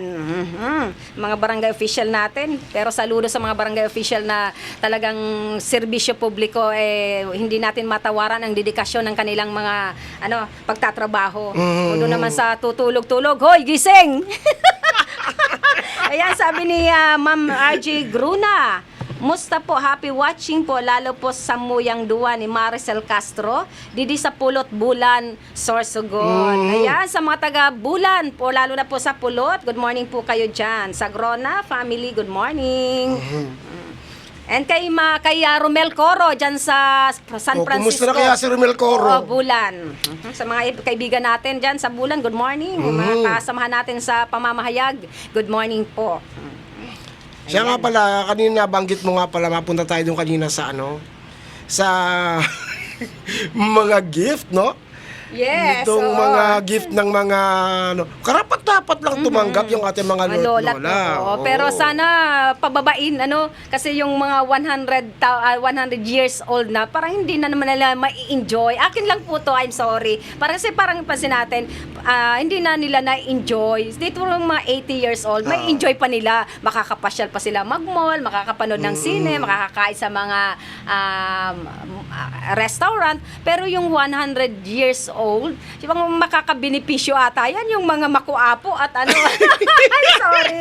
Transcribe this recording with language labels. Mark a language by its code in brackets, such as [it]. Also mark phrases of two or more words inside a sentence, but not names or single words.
[tl] Mga barangay official natin, pero saludo sa mga barangay official na talagang serbisyo publiko, hindi natin matawaran ang dedikasyon ng kanilang mga pagtatrabaho. Doon naman sa tutulog-tulog, hoy, gising! Ayan, sabi ni Ma'am RJ Gruna, musta po, [en] happy watching [tl] po, lalo po sa Muyang Dua ni Maricel Castro, didi sa Pulot Bulan, Sorsogon. Ayan, sa mga taga Bulan po, lalo na po sa Pulot, good morning po kayo dyan. Sa Grona family, good morning. And kay Romel Coro dyan sa San Francisco. Kumusta na kaya si Romel Coro? Bulan. Sa mga kaibigan natin dyan sa Bulan, good morning. Mga kasamahan natin sa pamamahayag, good morning po. Siya nga pala, kanina banggit mo nga pala, mapunta tayo doon kanina sa sa mga gift, no? Yes. Itong mga gift ng mga karapat-dapat lang tumanggap yung ating mga lola. Oo. Pero sana pababain kasi yung mga 100 years old na parang hindi na naman nila mai-enjoy. Akin lang po to, [en] I'm sorry. [tl] Kasi parang pansin natin, hindi na nila na-enjoy. Dito yung mga 80 years old, may enjoy pa nila. Makakapasyal pa sila mag-mall, makakapanood ng sine, makakakain sa mga restaurant. Pero yung 100 years old, yung makakabenepisyo ata yan, yung mga makuapo at [en] I'm sorry.